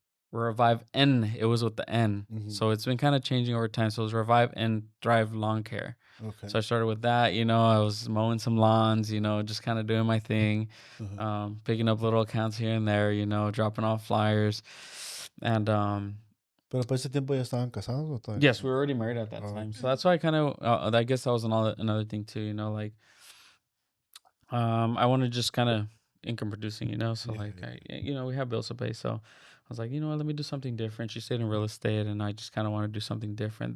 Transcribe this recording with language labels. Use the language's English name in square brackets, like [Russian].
[English] Revive N, it was with the N. Mm-hmm. So it's been kind of changing over time. So it was Revive and Thrive Lawn Care. Okay. So I started with that, I was mowing some lawns, just kind of doing my thing, Uh-huh. picking up little accounts here and there, dropping off flyers. And [Spanish] Pero por ese tiempo ya estaban casados o todavía [English] yes, we were already married at that Oh, time. okay. So that's why I kind of, I guess that was another thing too, like, I want to just kind of income producing, so Yeah, like, yeah. we have bills to pay. So I was like, you know what, let me do something different. She stayed in real estate and I just kind of want to do something different.